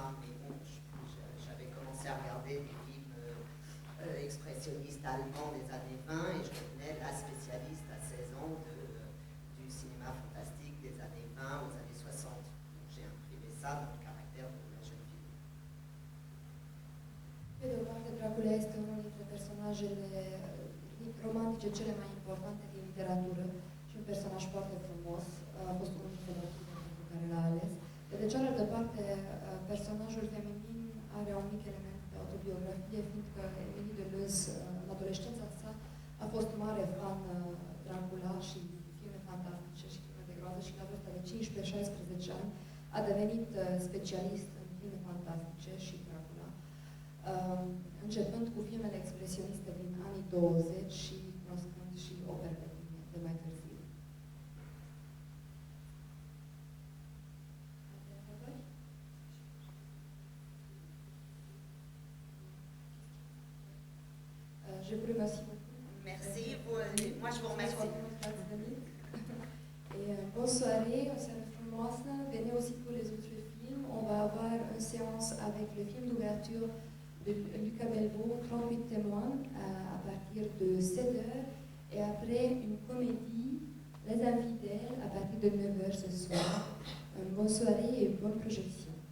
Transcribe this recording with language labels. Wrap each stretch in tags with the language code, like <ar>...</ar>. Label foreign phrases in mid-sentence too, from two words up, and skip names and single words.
<fr>Mais bon, j'avais commencé à regarder des films expressionnistes allemands des années 20 et je devenais la spécialiste à 16 ans du cinéma fantastique des années 20 aux années 60. Donc j'ai imprimé ça dans le caractère de la jeune fille.</fr> <ro>Pe de o parte, Dracula este unul dintre personajele romantice cele mai importante din literatură și un personaj foarte frumos. A fost unul dintre motivele pentru care l-a ales. Pe de cealaltă parte, personajul feminin are un mic element de autobiografie, fiindcă Emilie Deleuze, în adolescența sa, a fost mare fan Dracula și filme fantastice și filme de groază și la vârsta de 15-16 ani a devenit specialist în filme fantastice și Dracula, începând cu filmele expresioniste din anii 20 și cunoscând și operele de mai târziu.</ro> <fr>Je vous remercie beaucoup. Merci, moi je vous remercie. Et bonne soirée,</fr> <ro>o seară frumoasă.</ro> <fr>Venez aussi pour les autres films. On va avoir une séance avec le film d'ouverture de Lucas Belvaux, 38 témoins, à partir de 7h. Et après, une comédie, Les Infidèles, à partir de 9h ce soir. Bonne soirée et bonne projection.</fr>